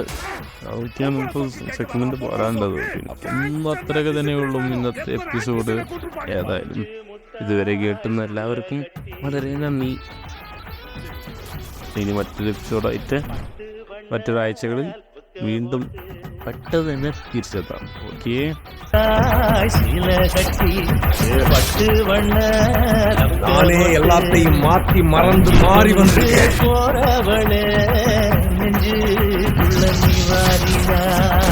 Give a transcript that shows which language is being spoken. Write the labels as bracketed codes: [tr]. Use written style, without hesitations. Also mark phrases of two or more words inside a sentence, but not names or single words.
[ml] അതൊക്കെയാണ് നമുക്ക് സെഗ്മെൻറ്റ് പോരാണ്ടത്. പിന്നെ അത്രയൊക്കെ തന്നെയുള്ളൂ ഇന്നത്തെ എപ്പിസോഡ്. ഏതായാലും ഇതുവരെ കേട്ടുന്ന എല്ലാവർക്കും വളരെ നന്ദി. ഇനി മറ്റൊരു എപ്പിസോഡായിട്ട് മറ്റൊരാഴ്ചകളിൽ വീണ്ടും പെട്ടെന്ന് തന്നെ തിരിച്ചെത്താം. ഓക്കെ, [ta] நானே எல்லாத்தையும் மாத்தி மறந்து மாறி வந்து போறவளே நெஞ்சுக்குள்ள நீ வாரியா